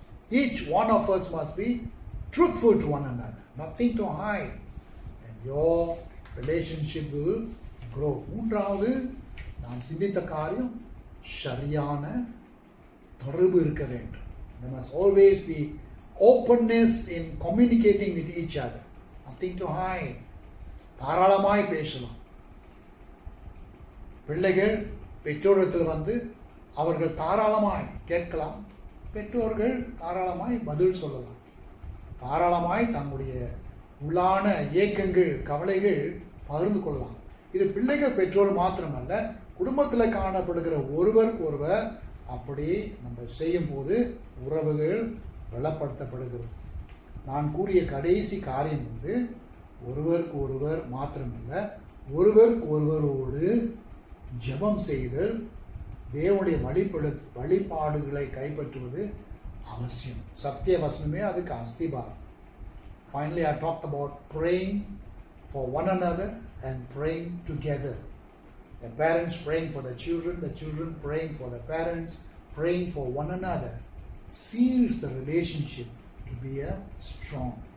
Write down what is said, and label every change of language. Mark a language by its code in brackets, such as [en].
[en] Each one of us must be truthful to one another, nothing to hide, and your relationship will grow. [ta] மூன்றாவது நாம் சிந்தித்த காரியம், சரியான தொடர்பு இருக்க வேண்டும். [en] There must always be openness in communicating with each other, nothing to hide. [ta] தாராளமாய் பேசலாம். பிள்ளைகள் பெற்றோரிடத்தில் வந்து அவர்கள் தாராளமாய் கேட்கலாம், பெற்றோர்கள் தாராளமாய் பதில் சொல்லலாம், தாராளமாய் தங்களுடைய உள்ளான ஏக்கங்கள் கவலைகள் பகிர்ந்து கொள்ளலாம். இது பிள்ளைகள் பெற்றோர் மாத்திரமல்ல, குடும்பத்தில் காணப்படுகிற ஒருவருக்கு ஒருவர் அப்படி நம்ம செய்யும் போது உறவுகள் பலப்படுத்தப்படுகிறது. நான் கூறிய கடைசி காரியம் வந்து ஒருவருக்கு ஒருவர் மாத்திரமல்ல, ஒருவருக்கு ஒருவரோடு ஜெபம் செய்தல், தேவனுடைய வழிபாடுகளை கைப்பற்றுவது அவசியம். சத்திய வசனமே அதுக்கு அஸ்திபாரம். [en] Finally, I talked about praying for one another and praying together. The parents praying for the children praying for the parents, praying for one another seals the relationship to be a strong.